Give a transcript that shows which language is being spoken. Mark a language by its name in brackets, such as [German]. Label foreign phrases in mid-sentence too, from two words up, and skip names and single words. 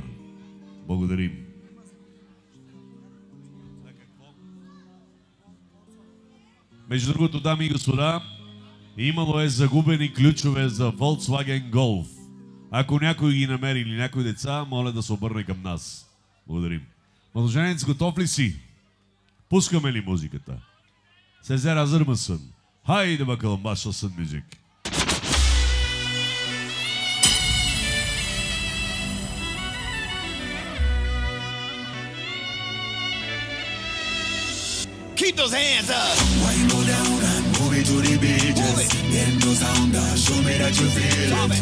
[Bulgarian] Благодарим. Между другото, дами и господа, имало е загубени ключове за Volkswagen Golf. Ако някой ги намери или някои деца, моля да се обърне към нас. Благодарим. Младоженец, готов ли си? Пускаме ли музиката? [Turkish] Сезер hazır mısın? Haydi bakalım başlasın müzik. [English] Keep those hands up. Wine go down and move it to the beat. Then no sound up. Show me that you feel it.